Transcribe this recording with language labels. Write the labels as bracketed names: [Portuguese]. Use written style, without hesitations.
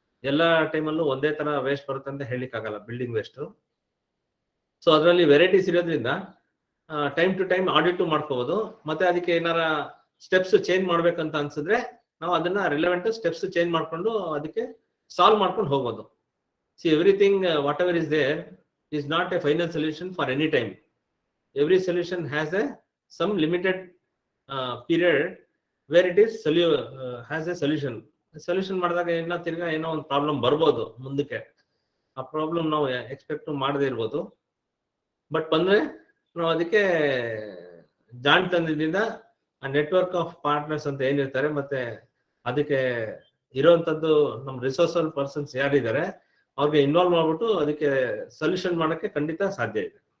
[Kannada] ಎಲ್ಲ ಟೈಮಲ್ಲೂ ಒಂದೇ ತರ ವೇಸ್ಟ್ ಬರುತ್ತೆ ಅಂತ ಹೇಳಿಕ್ ಆಗಲ್ಲ ಬಿಲ್ಡಿಂಗ್ ವೇಸ್ಟ್. ಸೊ ಅದರಲ್ಲಿ ವೆರೈಟೀಸ್ ಇರೋದ್ರಿಂದ ಟೈಮ್ ಟು ಟೈಮ್ ಆಡಿಟ್ ಮಾಡ್ಕೋಬಹುದು. ಮತ್ತೆ ಅದಕ್ಕೆ ಏನಾರ ಸ್ಟೆಪ್ಸ್ ಚೇಂಜ್ ಮಾಡ್ಬೇಕಂತ ಅನ್ಸಿದ್ರೆ ನಾವು ಅದನ್ನ ರಿಲೆವೆಂಟ್ ಸ್ಟೆಪ್ಸ್ ಚೇಂಜ್ ಮಾಡ್ಕೊಂಡು ಅದಕ್ಕೆ ಸಾಲ್ವ್ ಮಾಡ್ಕೊಂಡು ಹೋಗ್ಬೋದು. [English] See everything whatever is there is not a final solution for any time. Every solution has a some limited period where it is has a solution. [Kannada] Solution ಮಾಡಿದಾಗ ಏನೋ ತಿರ್ಗಾ ಏನೋ ಒಂದು problem ಬರ್ಬೋದು ಮುಂದಕ್ಕೆ. ಆ ಪ್ರಾಬ್ಲಮ್ ನಾವು ಎಕ್ಸ್ಪೆಕ್ಟ್ ಮಾಡದೇ ಇರ್ಬೋದು. ಬಟ್ ಬಂದ್ರೆ ನಾವು ಅದಕ್ಕೆ ಜಾಣತನದಿಂದ ಆ ನೆಟ್ವರ್ಕ್ ಆಫ್ ಪಾರ್ಟ್ನರ್ಸ್ ಅಂತ ಏನಿರ್ತಾರೆ ಮತ್ತೆ ಅದಕ್ಕೆ ಇರುವಂತದ್ದು ನಮ್ಮ ರಿಸೋರ್ಸಲ್ ಪರ್ಸನ್ಸ್ ಯಾರಿದ್ದಾರೆ ಅವ್ರಿಗೆ ಇನ್ವಾಲ್ವ್ ಮಾಡ್ಬಿಟ್ಟು ಅದಕ್ಕೆ ಸೊಲ್ಯೂಷನ್ ಮಾಡಕ್ಕೆ ಖಂಡಿತ ಸಾಧ್ಯ ಇದೆ.